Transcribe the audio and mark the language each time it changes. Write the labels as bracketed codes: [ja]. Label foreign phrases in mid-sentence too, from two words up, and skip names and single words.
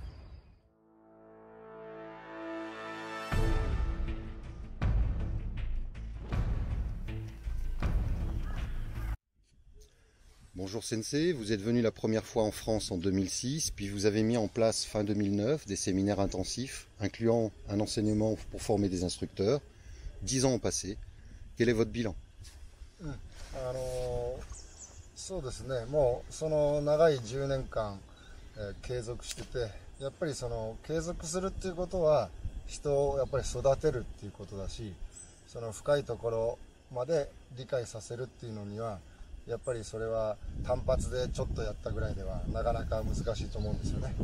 [fr] Bonjour Sensei, vous êtes venu la première fois en France en 2006, puis vous avez mis en place fin 2009 des séminaires intensifs, incluant un enseignement pour former des instructeurs. 10 ans ont passé. Quel est votre bilan? [ja] そうですね、もうその長い10年間、継続してて、やっぱりその継続するっていうことは人をやっぱり育てるっていうことだし、その深いところまで理解させるっていうのにはやっぱりそれは単発でちょっとやったぐらいではなかなか難しいと思うんですよね。